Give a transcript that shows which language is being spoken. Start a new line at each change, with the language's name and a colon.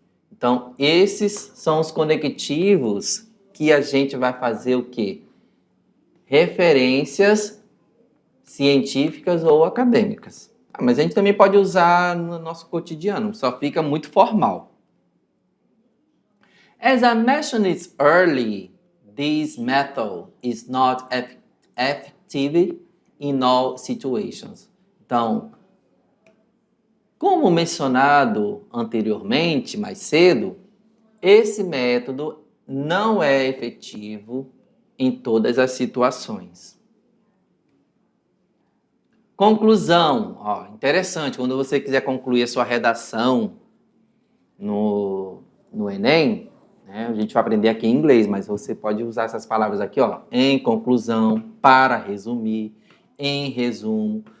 Portuguese: Então, esses são os conectivos que a gente vai fazer o quê? Referências científicas ou acadêmicas. Mas a gente também pode usar no nosso cotidiano, só fica muito formal.
English: As I mentioned early, this method is not effective in all situations.
Portuguese: Então, como mencionado anteriormente, mais cedo, esse método não é efetivo em todas as situações. Conclusão. Interessante, quando você quiser concluir a sua redação no Enem, né, a gente vai aprender aqui em inglês, mas você pode usar essas palavras aqui, em conclusão, para resumir, em resumo,